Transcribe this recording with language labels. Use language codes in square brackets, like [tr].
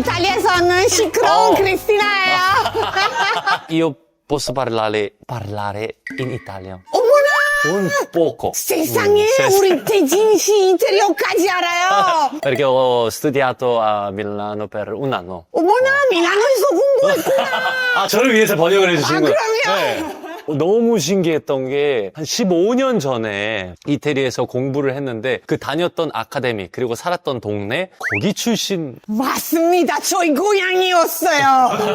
[ko] 이탈리아에서는 시끄러운 크리스티나예요. [it] Io posso parlare in italiano. [ko] 어머나! [it] Un poco. [ko] 세상에 우리 태진 씨 이태리어까지 알아요. [it] Perché ho studiato a Milano per un anno. [ko] 어머나 밀라노에서 공부했구나. 저를 위해서 번역을 해주신 거예요. 그럼요. 너무 신기했던 게 한 15년 전에 이태리에서 공부를 했는데 그 다녔던 아카데미 그리고 살았던 동네 거기 출신. 맞습니다. 저희 고향이었어요.